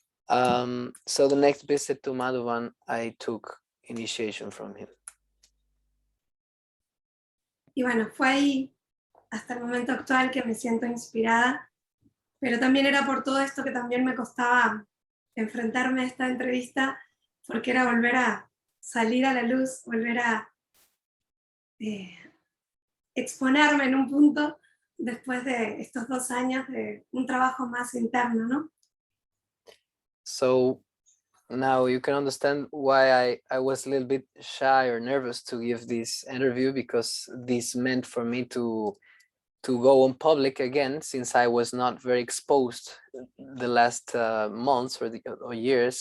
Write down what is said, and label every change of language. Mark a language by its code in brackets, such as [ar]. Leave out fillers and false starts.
[en] So the next visit to Madhuban, I took initiation from him. [es] Y bueno, fue ahí hasta el momento actual que me siento inspirada, pero también era por todo esto que también me costaba enfrentarme a esta entrevista, porque era volver a salir a la luz, volver a exponerme en un punto después de estos 2 años de un trabajo más interno, ¿no? [en] So now you can understand why I was a little bit shy or nervous to give this interview, because this meant for me to go on public again, since I was not very exposed the last months or years.